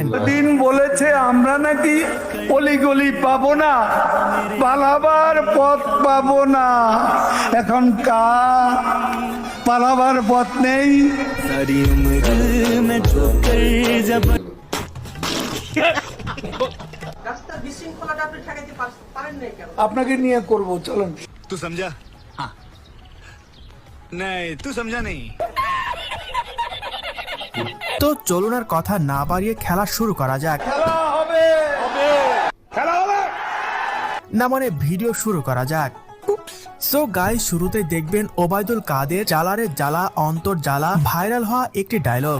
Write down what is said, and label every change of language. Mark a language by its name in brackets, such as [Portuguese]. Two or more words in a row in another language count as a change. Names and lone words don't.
[Bangla] দিন বলেছে আমরা নাকি অলিগলি পাবো না, পালাবার পথ পাবো না। এখন পালাবার পথ নেই। আপনাকে নিয়ে করবো, চলেন। [Hindi] तू समझा? हाँ नहीं, तू समझा नहीं। [Bangla] তো চলুন আর কথা না বাড়িয়ে খেলা শুরু করা যাক। না মানে ভিডিও শুরু করা যাক। [English] so guys, [Bangla] শুরুতে দেখবেন ওবায়দুল কাদের জ্বালারে জ্বালা অন্তর জ্বালা ভাইরাল হওয়া একটি ডায়লগ।